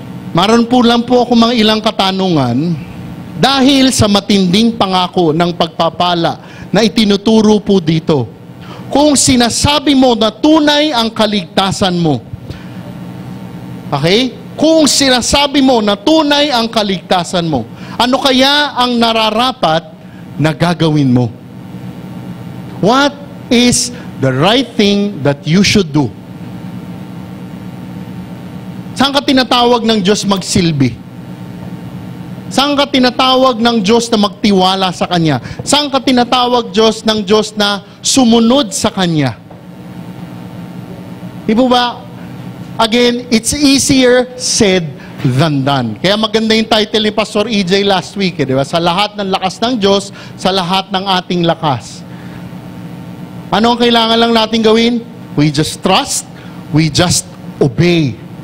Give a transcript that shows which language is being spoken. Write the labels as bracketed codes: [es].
[tl] Maroon po lang po ako mga ilang katanungan dahil sa matinding pangako ng pagpapala na itinuturo po dito. Kung sinasabi mo na tunay ang kaligtasan mo, okay? Kung sinasabi mo na tunay ang kaligtasan mo, ano kaya ang nararapat na gagawin mo? [en] What is the right thing that you should do? [tl] Saan ka tinatawag ng Diyos magsilbi? Saan ka tinatawag ng Diyos na magtiwala sa Kanya? Saan ka tinatawag ng Diyos na sumunod sa Kanya? Di ba? [en] Again, it's easier said than done. [tl] Kaya maganda yung title ni Pastor EJ last week, di ba? Sa lahat ng lakas ng Diyos, sa lahat ng ating lakas. Ano ang kailangan lang natin gawin? [en] We just trust, we just obey.